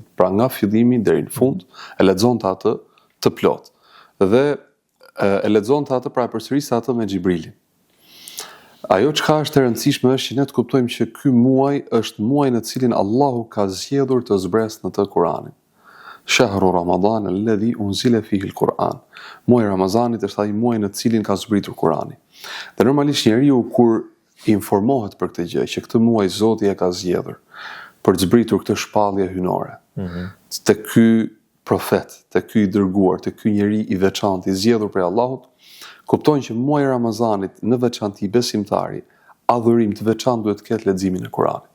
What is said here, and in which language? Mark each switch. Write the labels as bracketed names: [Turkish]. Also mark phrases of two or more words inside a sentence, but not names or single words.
[Albanian] Pra nga fillimi deri në fund e lexonte atë të plot. Dhe e lexonte atë pra e përsëriste atë me Xhibrilin. Ajo çka është e rëndësishme është që ne të kuptojmë që ky muaj është muaji në cilin Allahu ka zgjedhur të zbresë në të Kuranin. [Arabic] شهر رمضان الذي أنزل فيه القرآن. [Albanian] Muaji i Ramazanit është ai muaj në cilin ka zbritur Kurani. Dhe normalisht njeriu kur informohet për këtë gjë, që këtë muaj Zoti e ka zgjedhur për të zbritur këtë shpallje hynore. Te ky profet, te ky i dërguar, te ky njeri i veçantë i zgjedhur prej Allahut, kuptojnë që muaji i Ramazanit në veçantë besimtari, adhurim të veçantë duhet të ketë leximin e Kuranit.